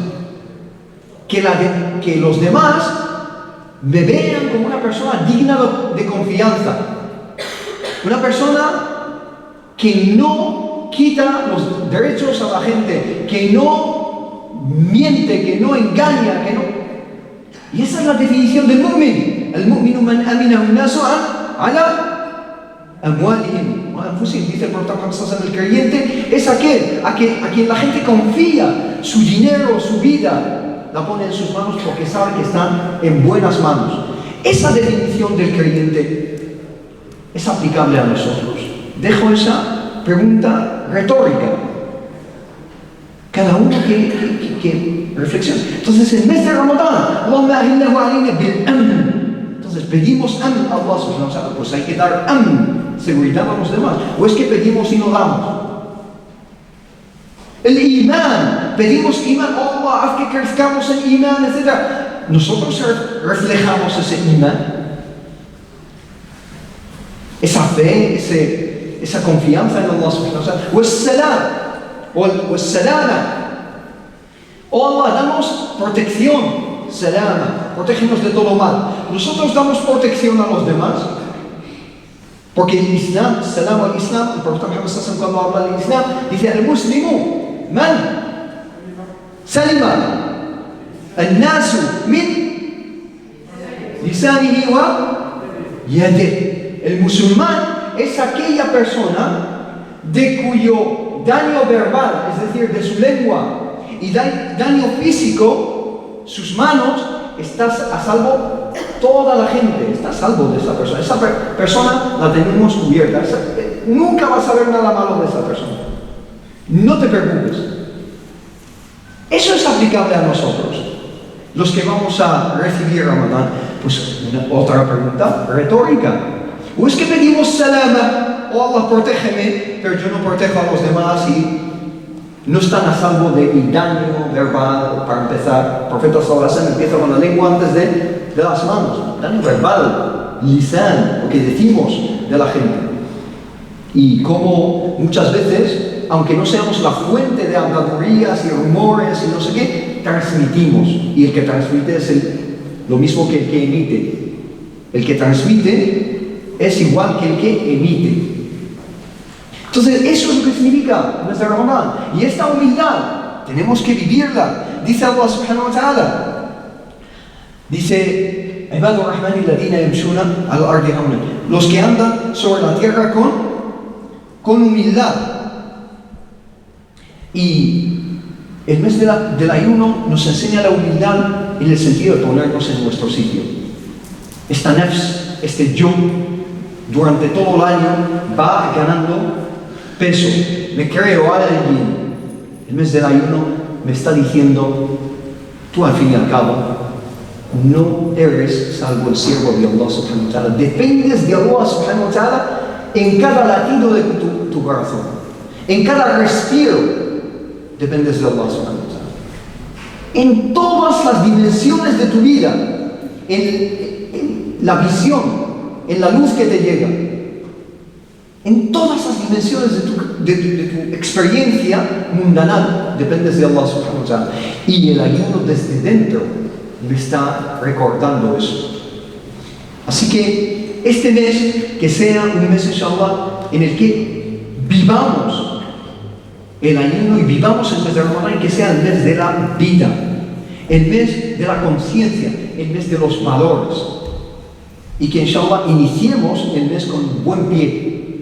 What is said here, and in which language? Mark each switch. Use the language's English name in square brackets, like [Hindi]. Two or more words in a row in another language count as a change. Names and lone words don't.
[Spanish] Que los demás me vean como una persona digna de confianza. Una persona que no quita los derechos a la gente, que no miente, que no engaña, que no... Y esa es la definición del mu'min. [Arabic] المؤمن من أمنه الناس على أموالهم وأنفسهم. [Spanish] Dice el profeta Muhammad [Arabic] صلى الله عليه وسلم, [Spanish] el creyente es aquel a quien la gente confía su dinero, su vida, la pone en sus manos porque sabe que están en buenas manos. Esa definición del creyente es aplicable a nosotros. Dejo esa pregunta retórica. Cada uno que reflexione. Entonces, en mes de Ramadán, [Arabic] اللهم أهله علينا بالأمن. [Spanish] Entonces, pedimos amn a [Arabic] الله سبحانه وتعالى. [Spanish] Pues hay que dar amn, seguridad a los demás. O es que pedimos y no damos. El imán, pedimos imán, oh Allah, haz que crezcamos en imán, etc. Nosotros reflejamos ese imán, esa fe, esa confianza en [Arabic] الله سبحانه وتعالى. [Spanish] O el salam, o el salama. Oh Allah, damos protección, salama, protégenos de todo mal. Nosotros damos protección a los demás. Porque el Islam, [Arabic] سلام الإسلام, [Spanish] el profeta Muhammad [Arabic] صلى الله عليه وسلم [Spanish] cuando habla del Islam, dice [Arabic] المسلم من سلم الناس من لسانه ويده. [Spanish] El musulmán es aquella persona de cuyo daño verbal, es decir, de su lengua y daño físico, sus manos, estás a salvo, toda la gente está a salvo de esa persona. Esa persona la tenemos cubierta. Nunca vas a ver nada malo de esa persona. No te preocupes. Eso es aplicable a nosotros. los que vamos a recibir Ramadán? Pues otra pregunta retórica. ¿O es que pedimos salama? Oh Allah, protégeme, pero yo no protejo a los demás y no están a salvo de mi daño verbal? Para empezar, el profeta [Arabic] صلى الله عليه وسلم [Spanish] empieza con la lengua antes de las manos. Daño verbal, lisan, lo que decimos de la gente. Y como muchas veces, aunque no seamos la fuente de habladurías y rumores y no sé qué, transmitimos. Y el que transmite es lo mismo que el que emite. El que transmite es igual que el que emite. Entonces, eso es lo que significa nuestra Ramadán. Y esta humildad tenemos que vivirla. [Arabic] Dice الله سبحانه وتعالى. Dice, عباد الرحمن الذين يمشون الأرض هونا. [Spanish] Los que andan sobre la tierra con humildad. Y el mes del ayuno nos enseña la humildad en el sentido de ponernos en nuestro sitio. Esta nafs, este yo, durante todo el año va ganando peso. Me creo a alguien. El mes del ayuno me está diciendo, tú al fin y al cabo no eres salvo el siervo de [Arabic] الله سبحانه وتعالى. [Spanish] Dependes de [Arabic] الله سبحانه وتعالى [Spanish] en cada latido de tu corazón. En cada respiro dependes de [Arabic] الله سبحانه وتعالى. [Spanish] En todas las dimensiones de tu vida, en la visión, en la luz que te llega, en todas las dimensiones de tu experiencia mundanal, dependes de [Arabic] الله سبحانه وتعالى. [Spanish] Y el ayuno desde dentro me está recordando eso. Así que este mes, que sea un mes, inshallah, en el que vivamos el ayuno y vivamos el mes de Ramadán, que sea el mes de la vida, el mes de la conciencia, el mes de los valores, y que inshallah iniciemos el mes con buen pie.